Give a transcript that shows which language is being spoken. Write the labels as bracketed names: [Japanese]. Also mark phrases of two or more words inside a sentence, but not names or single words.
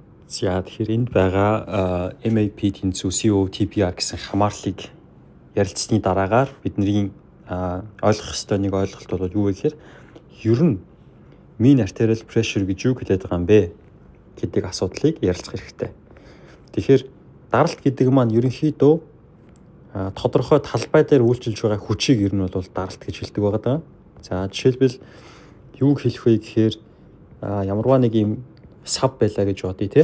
[Mongolian] За тэгэхээр энд байгаа MAP тэнцүү COTPR гэсэн хамаарлыг ярилцсны дараагаар бидний ойлгох ёстой нэг ойлголт бол юу вэ гэхээр ер нь [English] mean arterial pressure [Mongolian] гэж юу хэлээд байгаа юм бэ гэдэг асуудлыг ярилцах хэрэгтэй. Тэгэхээр даралт гэдэг маань ерөнхийдөө тодорхой талбай дээр үйлчилж байгаа хүчийг ер нь бол даралт гэж хэлдэг байгаа даа. За жишээлбэл юу хэлэх вэ гэхээр ямарваа нэг юм сав байлаа гэж бодъё те.